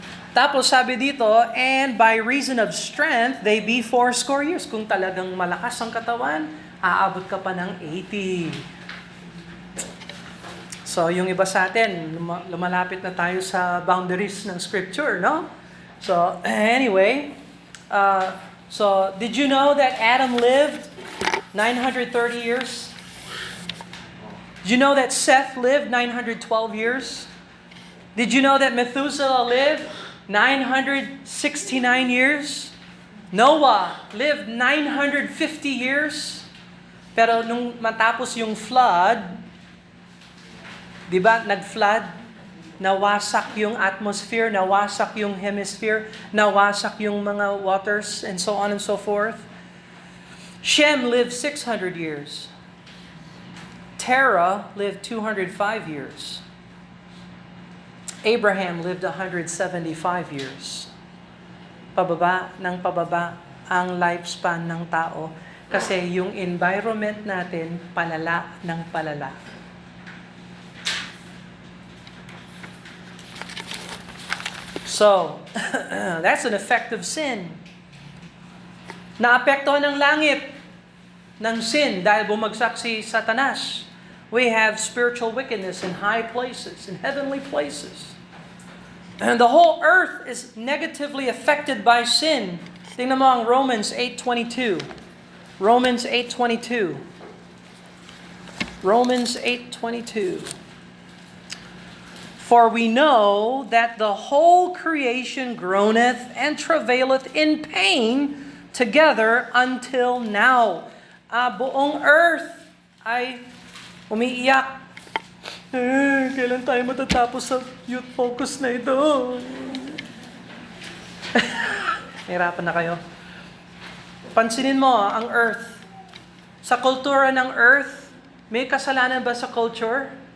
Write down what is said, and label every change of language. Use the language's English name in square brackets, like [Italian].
[Filipino] Tapos sabi dito, [English] and by reason of strength, they be 80 years. [Filipino] Kung talagang malakas ang katawan, aabot ka pa ng 80. So yung iba sa atin, lumalapit na tayo sa boundaries ng scripture, no? [English] So anyway, so did you know that Adam lived 930 years? Did you know that Seth lived 912 years? Did you know that Methuselah lived 969 years? Noah lived 950 years. [Filipino] Pero nung matapos yung flood, di ba, nag-flood, nawasak yung atmosphere, nawasak yung hemisphere, nawasak yung mga waters, [English] and so on and so forth. Shem lived 600 years. Terah lived 205 years. Abraham lived 175 years. [Filipino] Pababa ng pababa ang lifespan ng tao kasi yung environment natin palala ng palala. [English] So, that's an effect of sin. [Filipino] Naapektuhan ng langit ng sin dahil bumagsak si Satanas. [English] We have spiritual wickedness in high places, in heavenly places. And the whole earth is negatively affected by sin. [Filipino] Tingnan mo ang Romans 8:22. Romans 8:22. [English] Romans 8:22. For we know that the whole creation groaneth and travaileth in pain together until now. [Filipino] Buong earth ay umiiyak. Kailan tayo matatapos sa youth focus na ito? Hirapan na kayo. Pansinin mo ang earth. Sa kultura ng earth, may kasalanan ba sa culture?